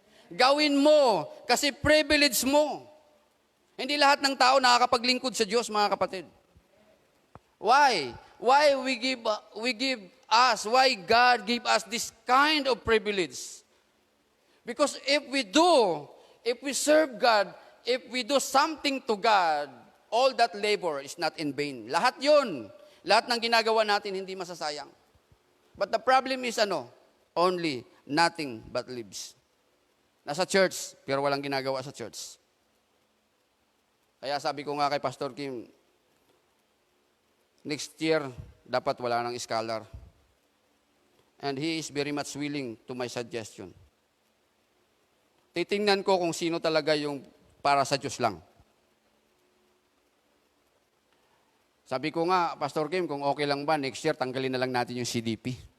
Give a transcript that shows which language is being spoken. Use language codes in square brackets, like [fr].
[tl] Gawin mo kasi privilege mo. Hindi lahat ng tao nakakapaglingkod sa Diyos, mga kapatid. [en] Why? Why why God give us this kind of privilege? Because if we serve God, if we do something to God, all that labor is not in vain. [tl] Lahat yun. Lahat ng ginagawa natin hindi masasayang. [en] But the problem is only nothing but lives. [tl] Nasa church, pero walang ginagawa sa church. Kaya sabi ko nga kay Pastor Kim, next year, dapat wala ng scholar. [en] And he is very much willing to my suggestion. [tl] Titingnan ko kung sino talaga yung para sa Diyos lang. Sabi ko nga, Pastor Kim, kung okay lang ba, next year, tanggalin na lang natin yung CDP.